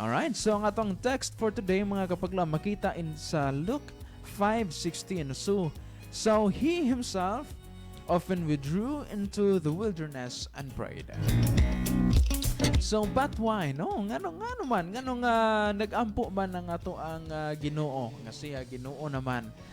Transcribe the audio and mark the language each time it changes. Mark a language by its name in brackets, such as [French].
[Cebuano] Alright, so ang atong [English] text for today [Cebuano] mga kapaglam makita in sa Luke 5:16. [English] So he himself often withdrew into the wilderness and prayed. So but why? [Cebuano] No, ngano nagampo man ang ato ang Ginoo nga siya Ginoo naman.